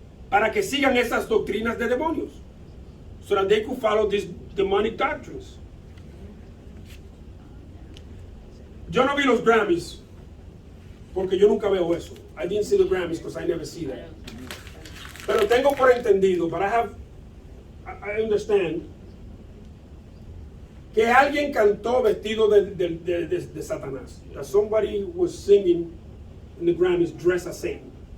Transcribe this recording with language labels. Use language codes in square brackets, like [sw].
[es] Para que sigan esas doctrinas de demonios. [en] So that they could follow these demonic doctrines. [es] Yo no vi los Grammys porque yo nunca veo eso. [en] I didn't see the Grammys because I never see that. [es] Pero tengo por entendido, [en] but I understand, [es] que alguien cantó vestido de Satanás. [en] That somebody was singing in the Grammys dressed as Satan.